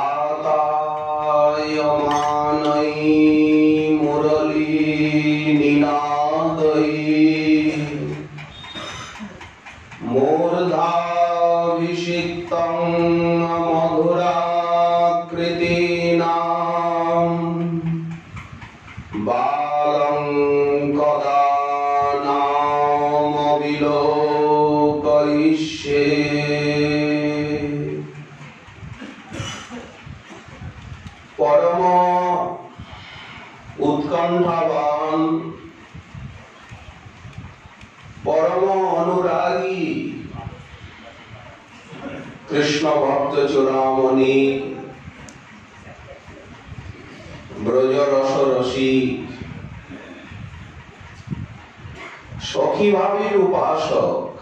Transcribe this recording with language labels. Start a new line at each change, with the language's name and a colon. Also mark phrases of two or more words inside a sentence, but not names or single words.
Sanskrit: रातायमानैः मुरलीनिनादैः मूर्धाभिषिक्तं मधुराकृतीनां बालं कदा नामविलोकयिष्ये
Bangla: परम উৎকণ্ঠাবান পরম অনুরাগী কৃষ্ণ ভক্ত চূড়ামণি ব্রজ রসরসী সখী ভাবের উপাসক